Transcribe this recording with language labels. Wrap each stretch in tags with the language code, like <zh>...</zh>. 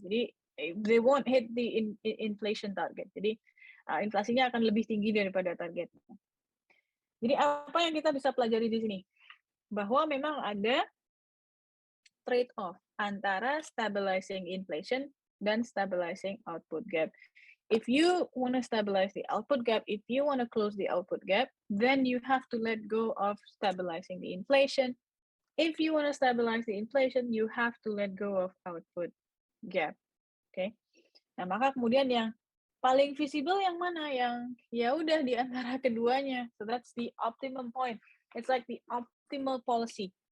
<en>Jadi they won't hit the inflation target.</en> <id>Jadi inflasinya akan lebih tinggi daripada target. Jadi apa yang kita bisa pelajari di sini? Bahwa memang ada trade-off antara stabilizing inflation dan stabilizing output gap.</id> <en>If you want to stabilize the output gap, if you want to close the output gap, then you have to let go of stabilizing the inflation. If you want to stabilize the inflation, you have to let go of output gap. Okay.</en> <id>Nah, maka kemudian yang paling visible yang mana? Yang ya udah di antara keduanya.</id> <en>So that's the optimum point. It's like the optimal policy.</en>